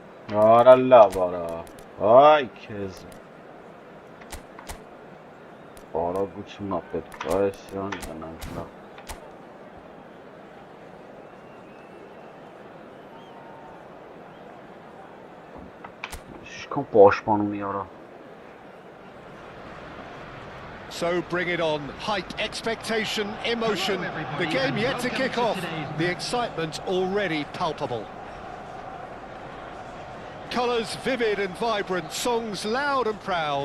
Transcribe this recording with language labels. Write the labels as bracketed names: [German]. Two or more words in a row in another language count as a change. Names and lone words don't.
[Armenian] Արա լավ արա։ Այ քեզ։ Արագությունն է պետք, այս իրան գնանք լավ։ Ինչքան պաշտպանում է արա։ [English] So bring it on. Height, expectation, emotion. The game yet to kick off. The excitement already palpable. Colours vivid and vibrant, songs loud and proud.